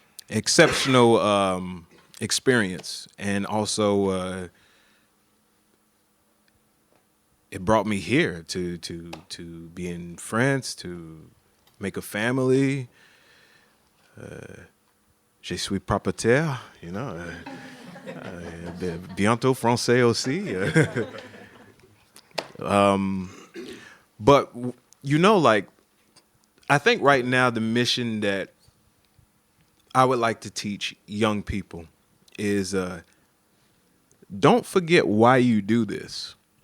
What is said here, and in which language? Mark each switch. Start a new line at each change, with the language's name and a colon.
English: Exceptional experience, and also it brought me here to be in France, to make a family.
French: Je suis propriétaire,
English: you know.
French: Bientôt français aussi.
English: But, you know, like, I think right now the mission that I would like to teach young people is don't forget why you do this.